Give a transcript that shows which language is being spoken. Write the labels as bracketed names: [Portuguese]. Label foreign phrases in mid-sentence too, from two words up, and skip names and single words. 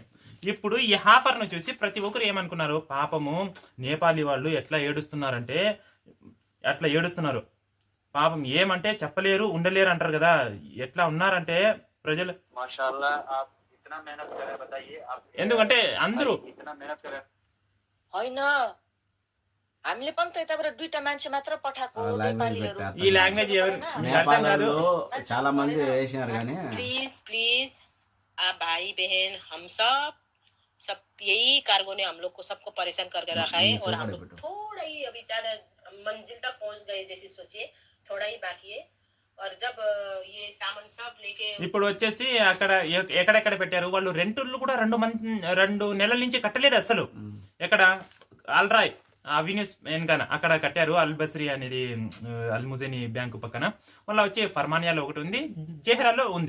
[Telugu] ఇప్పుడు ఈ ఆఫర్ ను చూసి ప్రతి ఒక్కరు ఏమనుకున్నారు, పాపము నేపాలీ వాళ్ళు ఎట్లా ఏడుస్తున్నారు పాపం. ఏమంటే చెప్పలేరు, ఉండలేరు అంటారు కదా. ఎట్లా ఉన్నారంటే ప్రజలు, ఎందుకంటే అందరూ [Nepali] हामीले पनि त यताबाट 2टा मान्छे मात्र पठाएको नेपालीहरु. [Telugu] ఈ లాంగ్వేజ్ ఎవరు నేపాల్లో చాలా మంది వేసినారు కానీ [Hindi] प्लीज आप भाई बहन हम सब यही कार्गो ने हम लोग को सबको परेशान करके रखा है और हम लोग थोड़ा ही अभी ज्यादा मंजिल तक पहुंच गए जैसे सोचिए, थोड़ा ही बाकी है. और जब ये सामान सब लेके [Telugu] ఇప్పుడు వచ్చేసి అక్కడ ఎక్కడెక్కడ పెట్టారు వాళ్ళు, రెంటులు కూడా 2 నెలల నుంచి కట్టలేదు అసలు. ఎక్కడ? అల్రాయ్ అవిన్యూస్ వెనకాన అక్కడ కట్టారు. అల్ బస్రీ అనేది అల్ ముజేని బ్యాంకు పక్కన. మళ్ళీ వచ్చి ఫర్మానియాలో ఒకటి ఉంది, జెహ్రాలో ఉంది.